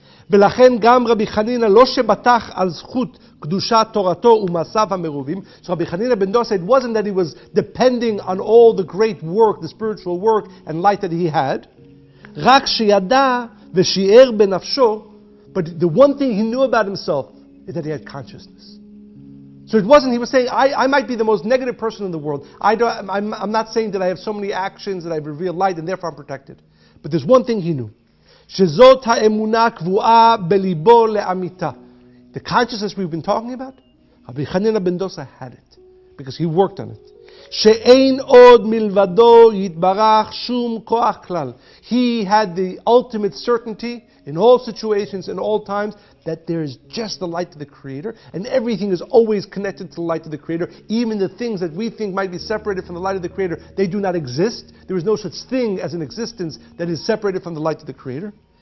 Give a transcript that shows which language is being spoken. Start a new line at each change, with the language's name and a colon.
Hebrew: ולכן גם רבי חנינא לא שבטח על זכות קדושת תורתו ומעשיו המרובים.
English: So Rabbi Hanina ben Dosa, it wasn't that he was depending on all the great work, the spiritual work and light that he had.
Hebrew: רק שידע ושיער בנפשו,
English: but the one thing he knew about himself is that he had consciousness. So it wasn't, he was saying, I might be the most negative person in the world. I'm not saying that I have so many actions that I've revealed light and therefore I'm protected. But there's one thing he knew.
Hebrew: שזאת האמונה קבועה בליבו לאמיתה.
English: The consciousness we've been talking about, Rabbi Hanina ben Dosa had it, because he worked on it.
Hebrew: שאין עוד מלבדו יתברך שום כוח כלל.
English: He had the ultimate certainty in all situations, in all times, that there is just the light of the Creator, and everything is always connected to the light of the Creator. Even the things that we think might be separated from the light of the Creator, they do not exist. There is no such thing as an existence that is separated from the light of the Creator.